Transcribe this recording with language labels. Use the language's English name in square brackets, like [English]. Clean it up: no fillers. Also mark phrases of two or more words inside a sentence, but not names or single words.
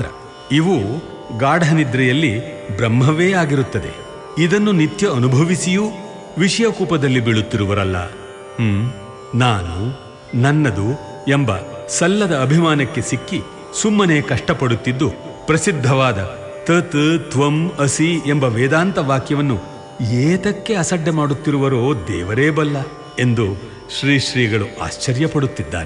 [Kannada] ಇವು ಗಾಢನಿದ್ರೆಯಲ್ಲಿ ಬ್ರಹ್ಮವೇ ಆಗಿರುತ್ತದೆ. ಇದನ್ನು ನಿತ್ಯ ಅನುಭವಿಸಿಯೂ ವಿಷಯಕೂಪದಲ್ಲಿ ಬೀಳುತ್ತಿರುವರಲ್ಲ. ನಾನು, ನನ್ನದು ಎಂಬ ಸಲ್ಲದ ಅಭಿಮಾನಕ್ಕೆ ಸಿಕ್ಕಿ ಸುಮ್ಮನೆ ಕಷ್ಟಪಡುತ್ತಿದ್ದು ಪ್ರಸಿದ್ಧವಾದ [Sanskrit] ತತ್ ತ್ವಂ ಅಸಿ [Kannada] ಎಂಬ ವೇದಾಂತ ವಾಕ್ಯವನ್ನು ಏತಕ್ಕೆ ಅಸಡ್ಡೆ ಮಾಡುತ್ತಿರುವರೋ ದೇವರೇ ಬಲ್ಲ ಎಂದು ಶ್ರೀ ಶ್ರೀಗಳು ಆಶ್ಚರ್ಯಪಡುತ್ತಿದ್ದಾರೆ.